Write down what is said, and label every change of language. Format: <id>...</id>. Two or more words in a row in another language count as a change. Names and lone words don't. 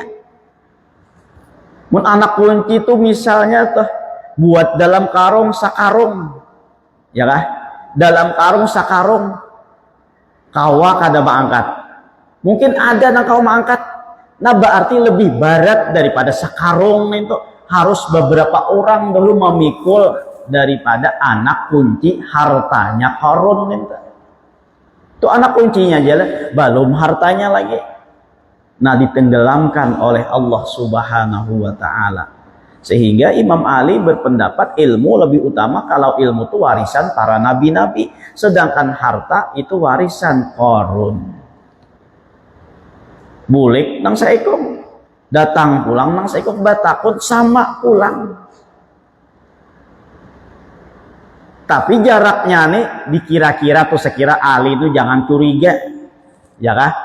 <bjn>Mun anak kunci itu misalnya tuh buat dalam karung sakarung, ya kah? Dalam karung sakarung, kawa kada maangkat. Mungkin ada nang kawa maangkat, nah berarti lebih barat daripada sakarung itu.</bjn> <id>Harus beberapa orang dulu memikul daripada anak kunci hartanya Qarun itu.</id> <bjn>Tuh anak kuncinya aja lah, belum hartanya lagi.</bjn> <id>Nah, ditenggelamkan oleh Allah</id> <ar>Subhanahu wa ta'ala.</ar> <id>Sehingga Imam Ali berpendapat ilmu lebih utama kalau ilmu itu warisan para nabi-nabi, sedangkan harta itu warisan Qarun.</id> <bjn>Bulik nang saikung, datang pulang nang saikung batakun sama pulang. Tapi jaraknya nih dikira-kira tuh sekira Ali itu jangan curiga, ya kah?</bjn>